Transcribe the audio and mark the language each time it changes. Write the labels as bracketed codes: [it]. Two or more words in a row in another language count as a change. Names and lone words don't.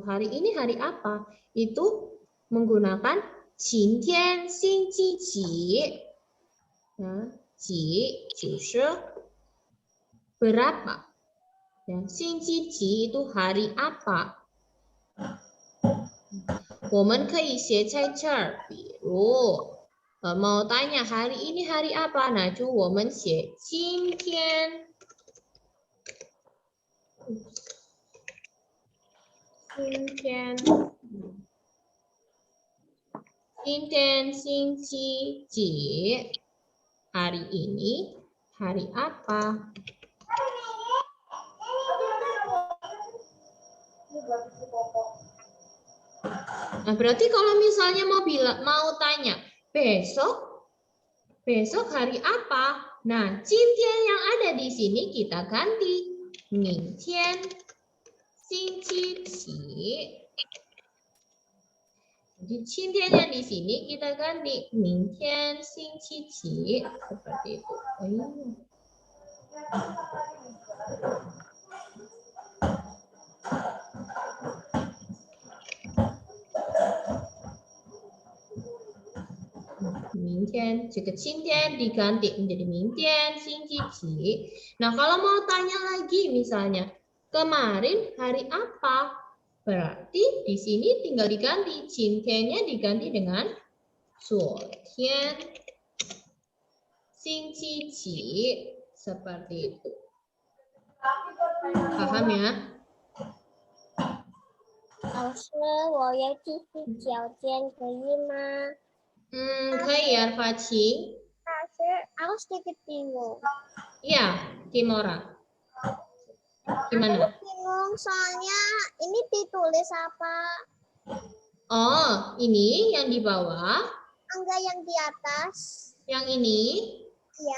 [id] Hari ini hari apa? Itu menggunakan [zh] 今天星期几, [id] ya, [zh] 几就是 [id] berapa, ya, [zh] 星期几 [id] itu hari apa? [zh] 我们可以写在这儿，比如。 [id] mau tanya hari ini hari apa? Nah, itu [zh] 我们写今天。今天星期几? [id] Hari ini hari apa? Nah, berarti kalau misalnya mau tanya besok hari apa? Nah, 今天 yang ada di sini kita ganti [zh] 明天星期几. [id] Jadi 今天 yang di sini kita ganti [zh] 明天星期几 [id] seperti itu. Jika 今天 diganti menjadi [zh] 明天星期几. [id] Nah, kalau mau tanya lagi misalnya kemarin hari apa? Berarti di sini tinggal diganti 今天 nya diganti dengan [zh] 昨天星期几 [id] seperti itu. Paham ya? [zh] 老师，我要继续脚尖，可以吗？可以ya, Faci. [id] 老师 ，aku sedikit bingung. Iya, Kimora. Gimana? Aku bingung soalnya ini ditulis apa? Oh, ini yang di bawah. Enggak yang di atas. Yang ini? Iya.